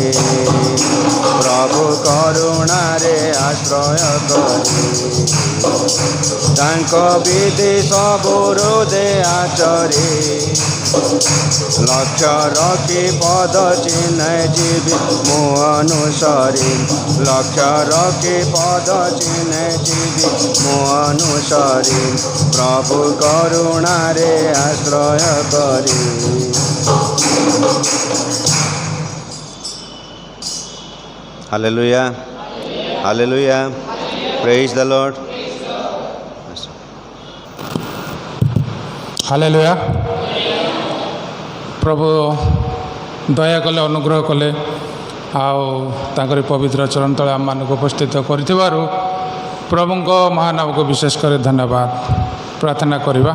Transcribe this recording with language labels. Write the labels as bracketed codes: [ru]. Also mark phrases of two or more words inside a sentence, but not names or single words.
[or] ପ୍ରଭୁ କରୁଣାରେ ଆଶ୍ରୟ କରି, ତାଙ୍କ ବିଧି ସବୁ ହୃଦେ ଆଚରି, ଲକ୍ଷ୍ୟ ରଖି ପଦ ଚିହ୍ନେ ଯିବି ମୁଁ ଅନୁସରି, ଲକ୍ଷ୍ୟ ରଖି ପଦ ଚିହ୍ନେ ଯିବି ମୁଁ ଅନୁସରି, ପ୍ରଭୁ କରୁଣାରେ ଆଶ୍ରୟ କରି। [en] Hallelujah. Hallelujah. Praise the Lord. [or] ହାଲେଲୁୟା। ପ୍ରଭୁ ଦୟା କଲେ, ଅନୁଗ୍ରହ କଲେ, ଆଉ ତାଙ୍କରି ପବିତ୍ର ଚରଣ ତଳେ ଆମମାନଙ୍କୁ ଉପସ୍ଥିତ କରିଥିବାରୁ ପ୍ରଭୁଙ୍କ ମହାନାମକୁ ବିଶେଷ କରି ଧନ୍ୟବାଦ ପ୍ରାର୍ଥନା କରିବା।